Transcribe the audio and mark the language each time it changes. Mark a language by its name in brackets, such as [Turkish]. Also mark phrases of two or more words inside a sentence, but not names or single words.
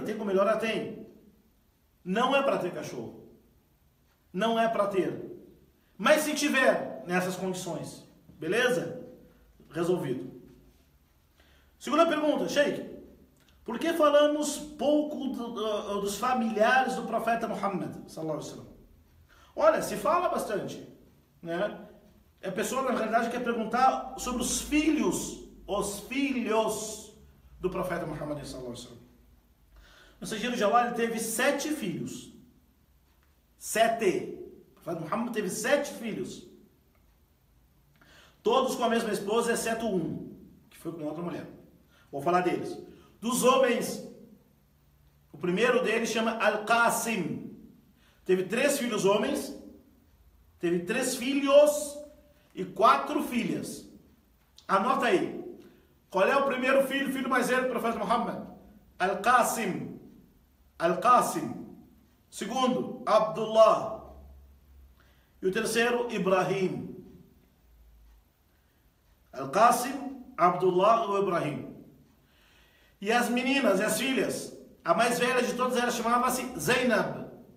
[Portuguese] Tem como melhorar? Tem. Não é para ter cachorro. Não é para ter. Mas se tiver nessas condições, beleza? Resolvido. Segunda pergunta, Sheikh. Por que falamos pouco dos familiares do profeta Muhammad, [Arabic] صلى الله عليه وسلم? [Portuguese] Olha, se fala bastante, né? A pessoa, na realidade, quer perguntar sobre os filhos do profeta Muhammad, [Arabic] صلى الله عليه وسلم. [Portuguese] O mensageiro de Allah, ele teve 7 filhos. 7. O profeta Muhammad teve 7 filhos. Todos com a mesma esposa, exceto um, que foi com outra mulher. Vou falar deles. Dos homens, o primeiro deles chama Al-Qasim. Teve 3 filhos homens, teve 3 filhos e 4 filhas. Anota aí. Qual é o primeiro filho mais velho do profeta Muhammad? Al-Qasim. Al-Qasim. Segundo, Abdullah. E o terceiro, Ibrahim. Al-Qasim, Abdullah e Ibrahim. E as meninas, e as filhas, a mais velha de todas elas chamava-se Zainab.